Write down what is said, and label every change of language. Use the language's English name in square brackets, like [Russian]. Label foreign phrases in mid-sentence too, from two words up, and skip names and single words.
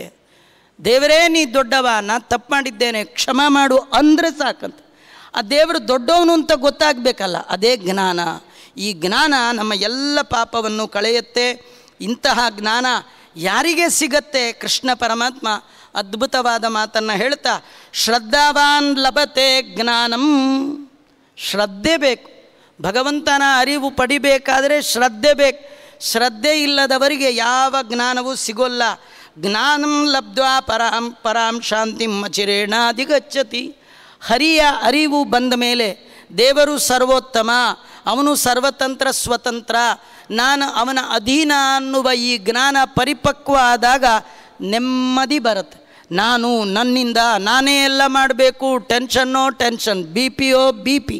[Kannada] ದೇವರೇ ನೀ ದೊಡ್ಡವ, ನಾನು ತಪ್ಪು ಮಾಡಿದ್ದೇನೆ, ಕ್ಷಮ ಮಾಡು ಅಂದರೆ ಸಾಕಂತ. ಆ ದೇವರು ದೊಡ್ಡವನು ಅಂತ ಗೊತ್ತಾಗಬೇಕಲ್ಲ, ಅದೇ ಜ್ಞಾನ. ಈ ಜ್ಞಾನ ನಮ್ಮ ಎಲ್ಲ ಪಾಪವನ್ನು ಕಳೆಯುತ್ತೆ. ಇಂತಹ ಜ್ಞಾನ ಯಾರಿಗೆ ಸಿಗತ್ತೆ? ಕೃಷ್ಣ ಪರಮಾತ್ಮ ಅದ್ಭುತವಾದ ಮಾತನ್ನು ಹೇಳ್ತಾ, [Sanskrit] ಶ್ರದ್ಧಾವಾನ್ ಲಭತೆ ಜ್ಞಾನಂ. [Kannada] ಶ್ರದ್ಧೆ ಬೇಕು. ಭಗವಂತನ ಅರಿವು ಪಡಿಬೇಕಾದರೆ ಶ್ರದ್ಧೆ ಬೇಕು. ಶ್ರದ್ಧೆ ಇಲ್ಲದವರಿಗೆ ಯಾವ ಜ್ಞಾನವೂ ಸಿಗೋಲ್ಲ. [Sanskrit] ಜ್ಞಾನಂ ಲಬ್ಧ್ವಾ ಪರಾಂ ಶಾಂತಿಂ ಅಚಿರೇಣಾಧಿಗಚ್ಚತಿ. [Kannada] ಹರಿಯ ಅರಿವು ಬಂದ ಮೇಲೆ ದೇವರು ಸರ್ವೋತ್ತಮ, ಅವನು ಸರ್ವತಂತ್ರ ಸ್ವತಂತ್ರ, ನಾನು ಅವನ ಅಧೀನ ಅನ್ನುವ ಈ ಜ್ಞಾನ ಪರಿಪಕ್ವ ಆದಾಗ ನೆಮ್ಮದಿ ಬರುತ್ತೆ. ನಾನು ನನ್ನಿಂದ ನಾನೇ ಎಲ್ಲ ಮಾಡಬೇಕು, ಟೆನ್ಷನ್ನೋ ಟೆನ್ಷನ್, ಬಿ ಪಿ.